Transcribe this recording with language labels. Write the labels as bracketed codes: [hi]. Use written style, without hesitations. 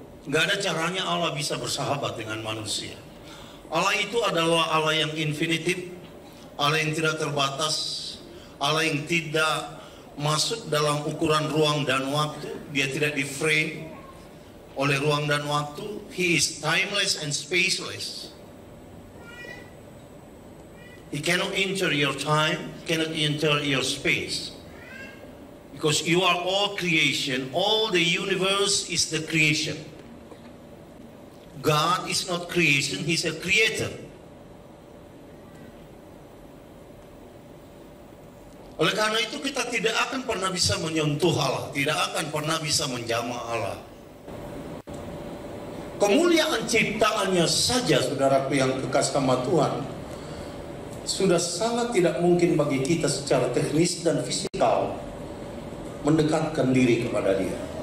[id] Gak ada caranya Allah bisa bersahabat dengan manusia. Allah itu adalah Allah yang infinitif, Allah yang tidak terbatas, Allah yang tidak masuk dalam ukuran ruang dan waktu. Dia tidak di-frame oleh ruang dan waktu. [en] He is timeless and spaceless. He cannot enter your time, cannot enter your space. Because you are all creation, all the universe is the creation. God is not creation, He's a creator. [id] Oleh karena itu kita tidak akan pernah bisa menyentuh Allah, tidak akan pernah bisa menjamah Allah. Kemuliaan ciptaannya saja, saudaraku yang kekasih sama Tuhan, sudah sangat tidak mungkin bagi kita secara teknis dan fisikal mendekatkan diri kepada Dia.